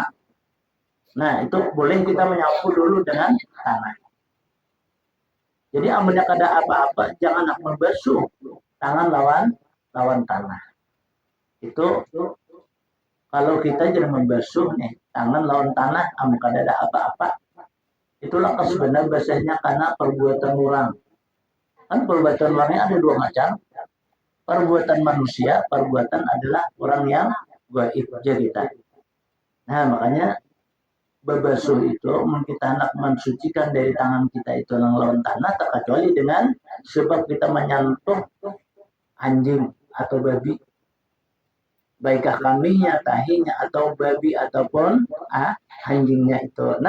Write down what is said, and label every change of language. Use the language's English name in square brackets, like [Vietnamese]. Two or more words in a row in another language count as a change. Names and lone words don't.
[Indonesian] Nah, itu boleh kita menyapu dulu dengan tanah. [Banjar] Jadi amunnya kada apa-apa jangan nak membasuh tangan lawan tanah. Itu kalau kita jangan membasuh nih tangan lawan tanah amun kada ada apa-apa. [Indonesian] Itulah sebenarnya bahasanya karena perbuatan orang. Kan perbuatan orangnya ada dua macam. Perbuatan manusia, perbuatan adalah orang yang gaib aja kita. [Banjar] Nah, makanya berbasuh itu kita hendak mensucikan dari tangan kita itu lawan tanah terkecuali dengan sebab kita menyentuh anjing atau babi, baikkah kambingnya, tahinya atau babi ataupun anjingnya itu.